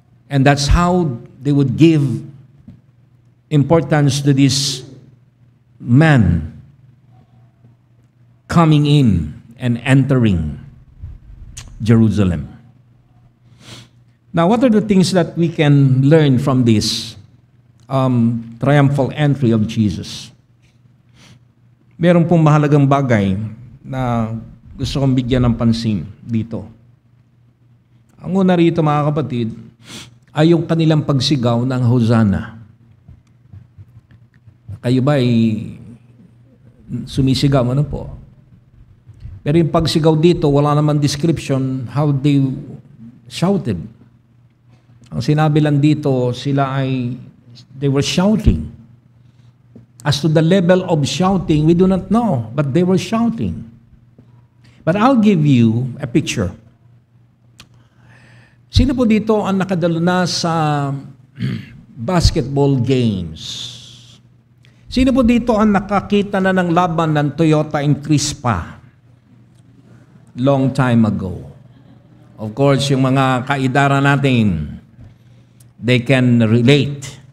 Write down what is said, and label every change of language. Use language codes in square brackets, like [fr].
[en] And that's how they would give importance to this man coming in and entering Jerusalem. Now, what are the things that we can learn from this triumphal entry of Jesus? [tl] Meron pong mahalagang bagay na gusto kong bigyan ng pansin dito. Ang una rito, mga kapatid, ay yung kanilang pagsigaw ng Hosanna. Kayo ba ay sumisigaw? Ano po? Pero yung pagsigaw dito, wala naman description [en] how they shouted. [tl] Ang sinabi lang dito, [en] they were shouting. As to the level of shouting, we do not know, but they were shouting. But I'll give you a picture. [tl] Sino po dito ang nakadalo na sa basketball games? Sino po dito ang nakakita na ng laban ng Toyota and Crispa [en] long time ago? Of course, [tl] yung mga kaidara natin, [en] they can relate.